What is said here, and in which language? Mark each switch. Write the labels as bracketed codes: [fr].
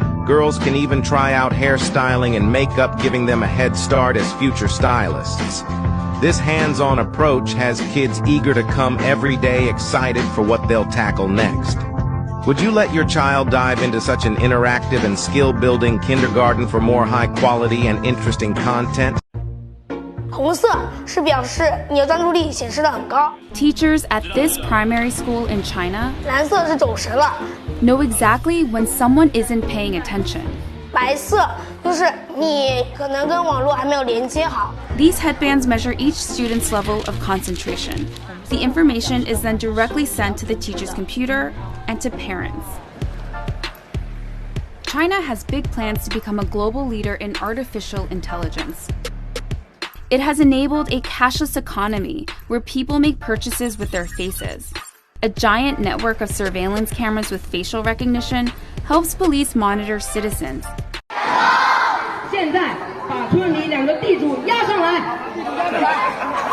[en] Girls can even try out hairstyling and makeup, giving them a head start as future stylists. This hands-on approach has kids eager to come every day, excited for what they'll tackle next. Would you let your child dive into such an interactive and skill-building kindergarten for more high-quality and interesting content? [zh] 红色是表示你的专注力显示得很高。 [en] Teachers at this primary school in China [zh] 蓝色是走神了。 [en] know exactly when someone isn't paying attention. [zh] 白色就是你可能跟网络还没有连接好。 [en] These headbands measure each student's level of concentration. The information is then directly sent to the teacher's computer and to parents. China has big plans to become a global leader in artificial intelligence. It has enabled a cashless economy where people make purchases with their faces. A giant network of surveillance cameras with facial recognition helps police monitor citizens. [zh] 现在把村里2个地主押上来。